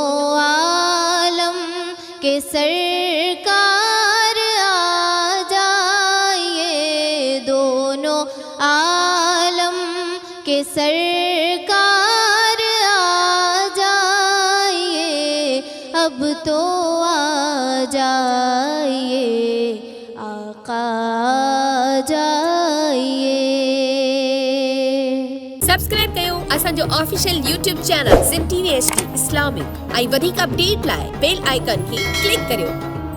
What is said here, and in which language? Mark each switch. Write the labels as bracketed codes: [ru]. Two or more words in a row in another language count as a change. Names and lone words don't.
[ur] عالم کے سرکار آ جائیے، دونوں عالم کے سرکار آ جائیے، اب تو آ جائیے، آقا جائیے۔ [sd] सब्सक्राइब कयो असांजो [en] official YouTube channel [sd] ज़िम TV HD इस्लामिक ऐं वधीक अपडेट लाइ [en] bell icon [sd] खे क्लिक करियो।